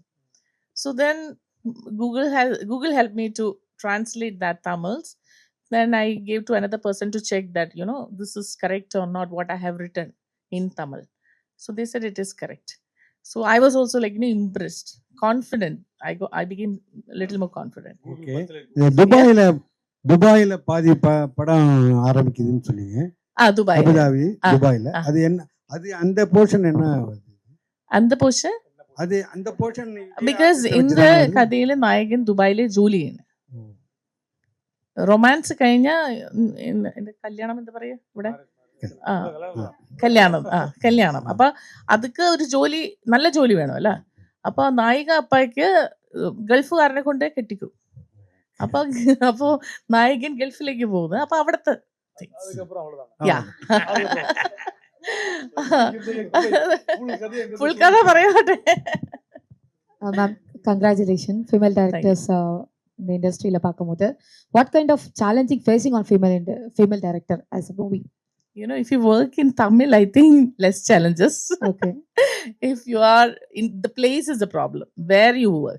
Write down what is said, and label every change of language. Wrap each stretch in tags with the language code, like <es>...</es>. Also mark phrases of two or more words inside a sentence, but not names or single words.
<en>So then Google helped me to translate that Tamils. Then I gave to another person to check that this is correct or not what I have written in Tamil. So they said it is correct. So I was also like impressed, confident. I became a little more confident. Okay.</en> <ta>துபாயில பாதி படம் ஆரம்பிக்குதுன்னு சொன்னீங்க. துபாய், அபுதாபி, துபாயில. அது என்ன, அது அந்த போர்ஷன் என்ன, அந்த போர்ஷன்</ta> <ml>അത് அந்த പോർഷൻ ബിക്കോസ് இந்த കഥയിലെ നായകൻ ദുബായിലെ ജോലി ചെയ്യുന്നു. റൊമാൻസ് കഴിഞ്ഞാൽ കല്യാണം എന്താ പറയാ ഇവിടെ ആ കല്യാണം അപ്പൊ അതൊക്കെ ഒരു ജോലി നല്ല ജോലി വേണം അല്ല അപ്പൊ നായിക അപ്പായ്ക്ക് ഗൾഫുകാരനെ കൊണ്ടേ കെട്ടിക്കും അപ്പൊ അപ്പോ നായകൻ ഗൾഫിലേക്ക് പോകുന്നത് അപ്പൊ അവിടുത്തെ ഫുൾ കഥ പറയാട്ടെ.</ml> <en>Ma'am, congratulations, female directors in the industry</en> <ta>ல பாக்கும்போது.</ta> <en>What kind of challenging facing on female director as a movie? You know, if you work in Tamil, I think less challenges. Okay. If you are in the place is the problem where you work.</en>